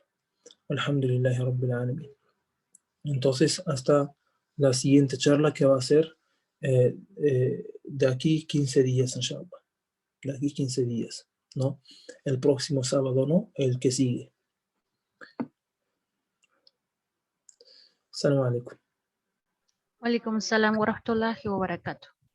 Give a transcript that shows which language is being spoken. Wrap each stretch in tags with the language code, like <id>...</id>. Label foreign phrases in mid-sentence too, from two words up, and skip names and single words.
<ar>الحمد لله رب العالمين.</ar> <es>Entonces, hasta la siguiente charla que va a ser de aquí 15 días, inshallah. De aquí 15 días, ¿no? El próximo sábado, ¿no? El que sigue.</es> <ar>السلام عليكم. وعليكم السلام ورحمة الله وبركاته.</ar>